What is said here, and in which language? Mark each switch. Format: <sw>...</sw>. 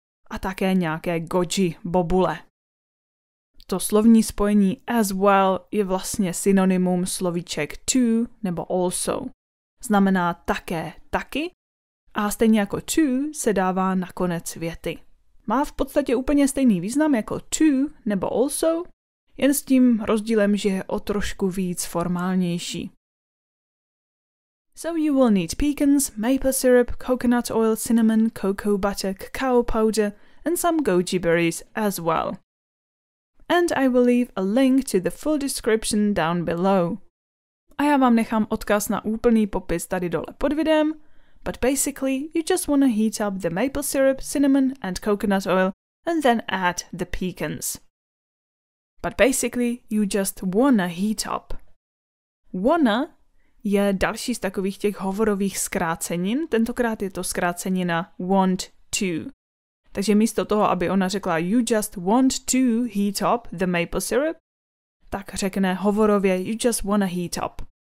<cs>A také nějaké goji bobule. To slovní spojení</cs> <en>as well</en> <cs>je vlastně synonymum slovíček to nebo also. Znamená také, taky a stejně jako to se dává na konec věty. Má v podstatě úplně stejný význam jako to nebo also, jen s tím rozdílem, že je o trošku víc formálnější.</cs> <en>So you will need pecans, maple syrup, coconut oil, cinnamon, cocoa butter, cacao powder and some goji berries as well. And I will leave a link to the full description down below.</en> <cs>A já vám nechám odkaz na úplný popis tady dole pod videem,</cs> <en>but basically you just want to heat up the maple syrup, cinnamon and coconut oil and then add the pecans. But basically you just wanna heat up.</en> <cs>Wanna je další z takových těch hovorových zkrácenin, tentokrát je to zkrácenina</cs> <en>want to.</en> <cs>Takže místo toho, aby ona řekla</cs> <en>you just want to heat up the maple syrup,</en> <cs>tak řekne hovorově</cs> <en>you just wanna heat up.</en>